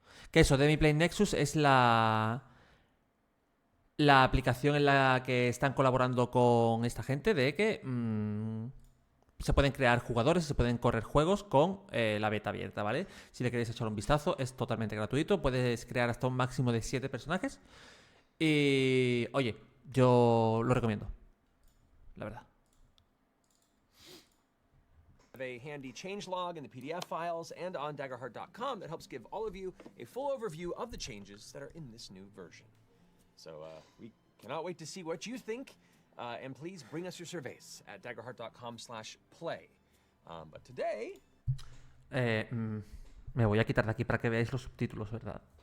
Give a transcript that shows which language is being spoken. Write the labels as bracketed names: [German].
[Spanish] Que eso, Demiplane Nexus es la aplicación en la que están colaborando con esta gente de que se pueden crear jugadores, se pueden correr juegos con la beta abierta, ¿vale? Si le queréis echar un vistazo, es totalmente gratuito. Puedes crear hasta un máximo de 7 personajes. Y, oye, yo lo recomiendo, la verdad. [English] A handy changelog in the PDF files and on daggerheart.com that helps give all of you a full overview of the changes that are in this new version. So we cannot wait to see what you think, and please bring us your surveys at daggerheart.com/play. But today... [Spanish] me voy a quitar de aquí para que veáis los subtítulos, ¿verdad?